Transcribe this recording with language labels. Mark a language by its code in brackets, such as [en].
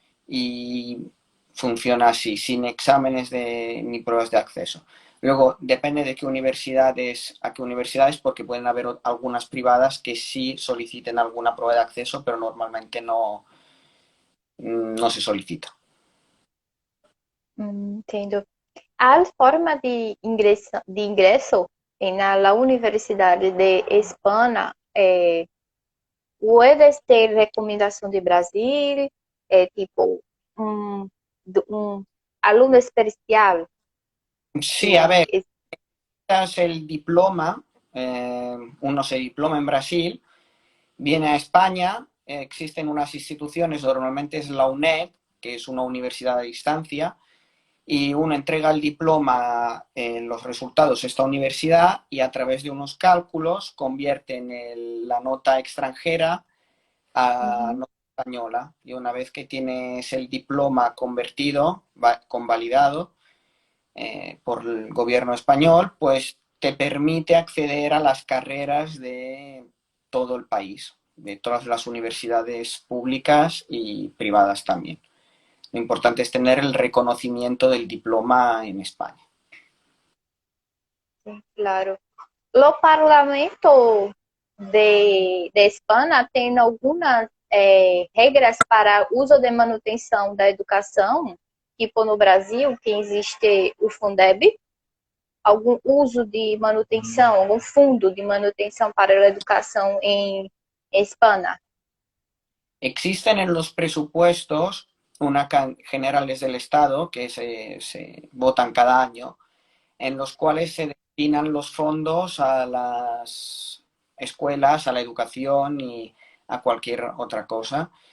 [es] Y funciona así, sin exámenes ni pruebas de acceso. Luego, depende de a qué universidades, porque pueden haber algunas privadas que sí soliciten alguna prueba de acceso, pero normalmente no se solicita. [pt] Entendo. Há forma de ingresso na la Universidade de Espanha, puedes ter recomendação de Brasil, tipo um, um aluno especial. [es] Sí, a Que ver, es el diploma, uno se diploma en Brasil, viene a España, existen unas instituciones, normalmente es la UNED, que es una universidad a distancia, y uno entrega el diploma en los resultados de esta universidad y a través de unos cálculos convierten la nota extranjera a nota española. Y una vez que tienes el diploma convertido, convalidado por el gobierno español, pues te permite acceder a las carreras de todo el país, de todas las universidades públicas y privadas también. Lo importante es tener el reconocimiento del diploma en España. [pt] claro. O parlamento de Espanha tem algumas regras para uso de manutenção da educação, tipo no Brasil, que existe o Fundeb, algum uso de manutenção, algum fundo de manutenção para a educação em Espanha. [es] Existen en los presupuestos generales del Estado que se votan cada año, en los cuales se destinan los fondos a las escuelas, a la educación y a cualquier otra cosa.